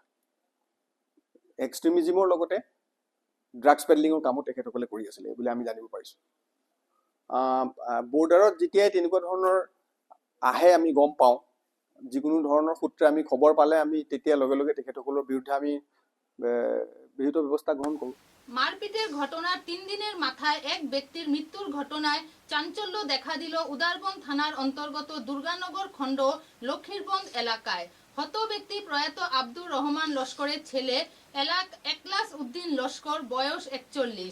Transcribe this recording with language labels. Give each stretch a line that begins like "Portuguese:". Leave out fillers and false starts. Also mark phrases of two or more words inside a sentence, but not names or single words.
Assamese: এক্সট্ৰিমিজিমৰ লগতে ড্ৰাগছ পেডলিঙৰ কামো তেখেতসকলে কৰি আছিলে বুলি আমি জানিব পাৰিছোঁ। বৰ্ডাৰত যেতিয়াই তেনেকুৱা ধৰণৰ আহে আমি গম পাওঁ, যিকোনো ধৰণৰ সূত্ৰে আমি খবৰ পালে আমি তেতিয়া লগে লগে তেখেতসকলৰ বিৰুদ্ধে আমি বিহিত ব্যৱস্থা গ্ৰহণ কৰোঁ।
Bangla: মারপিটের ঘটনার 3 দিনের মাথায় এক ব্যক্তির মৃত্যুর ঘটনায় চাঞ্চল্য দেখা দিল উদারবন্দ থানার অন্তর্গত দুর্গানগর খণ্ড লক্ষ্মীরবন্দ এলাকায়। হত ব্যক্তি প্রয়াত আব্দুর রহমান লস্করের ছেলে একলাস উদ্দিন লস্কর, বয়স 41।